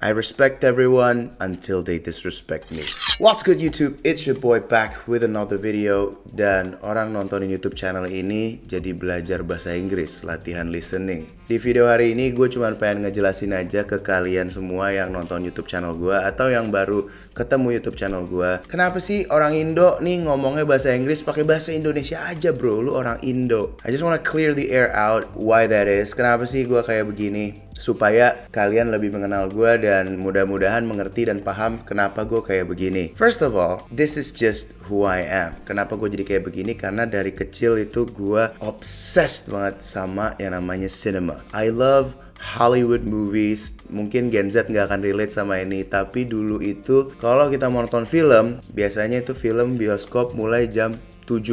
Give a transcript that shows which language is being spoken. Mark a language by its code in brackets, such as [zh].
[en] I respect everyone until they disrespect me. What's good YouTube? It's your boy back with another video. [id] Dan orang nontonin YouTube channel ini jadi belajar bahasa Inggris, latihan listening. Di video hari ini gue cuma pengen ngejelasin aja ke kalian semua yang nonton YouTube channel gue atau yang baru ketemu YouTube channel gue. Kenapa sih orang Indo nih ngomongnya bahasa Inggris pakai bahasa Indonesia aja bro? Lu orang Indo. [en] I just wanna clear the air out why that is. [id] Kenapa sih gue kayak begini? Supaya kalian lebih mengenal gue dan mudah-mudahan mengerti dan paham kenapa gue kayak begini. [en] First of all, this is just who I am. [id] Kenapa gue jadi kayak begini? Karena dari kecil itu gue obsessed banget sama yang namanya cinema. [en] I love Hollywood movies. [id] Mungkin Gen Z nggak akan relate sama ini, tapi dulu itu kalau kita mau nonton film, biasanya itu film bioskop mulai jam 7.